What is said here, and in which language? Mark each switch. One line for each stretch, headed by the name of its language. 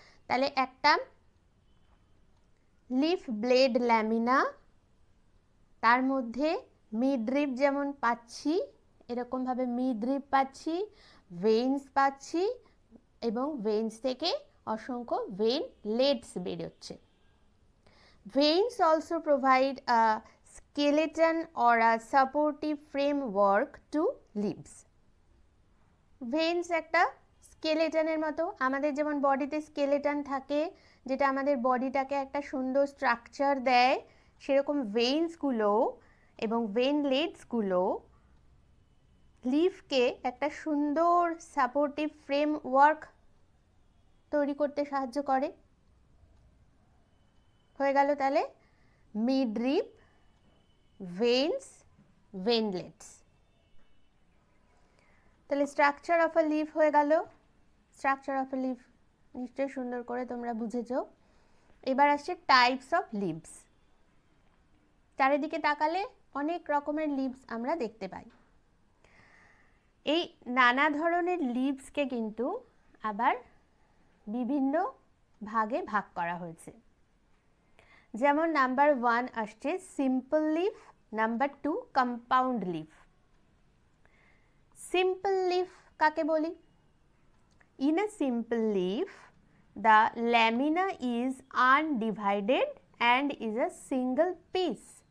Bangla: তাহলে একটা leaf blade lamina, তার মধ্যে মিডরিপ যেমন পাচ্ছি এরকমভাবে মিডরিপ পাচ্ছি, ভেইনস পাচ্ছি এবং ভেইনস থেকে অসংখ্য ভেইনলেটস বেরোচ্ছে।
English: Veins also provide a skeleton or a supportive framework to leaves.
Bangla: Veins একটা স্কেলেটনের মতো, আমাদের যেমন বডিতে স্কেলেটন থাকে যেটা আমাদের বডিটাকে একটা সুন্দর স্ট্রাকচার দেয়, সেরকম ভেইনসগুলো এবং ভেইনলেটসগুলো লিফকে একটা সুন্দর সাপোর্টিভ ফ্রেমওয়ার্ক তৈরি করতে সাহায্য করে। হয়ে গেল তাহলে মিডরিপ, ভেইনস, ভেইনলেটস। তাহলে স্ট্রাকচার অফ আ লিফ হয়ে গেল। স্ট্রাকচার অফ আ লিফ নিশ্চয়ই সুন্দর করে তোমরা বুঝেছো। এবার আসছে টাইপস অফ লিভস। চারিদিকে তাকালে অনেক রকমের লিভস আমরা দেখতে পাই। এই নানা ধরনের লিভসকে কিন্তু আবার বিভিন্ন ভাগে ভাগ করা হয়েছে। যেমন নাম্বার 1 আসছে simple leaf, number 2 compound leaf. Simple leaf কাকে বলি?
English: In a simple leaf the lamina is undivided and is a single piece.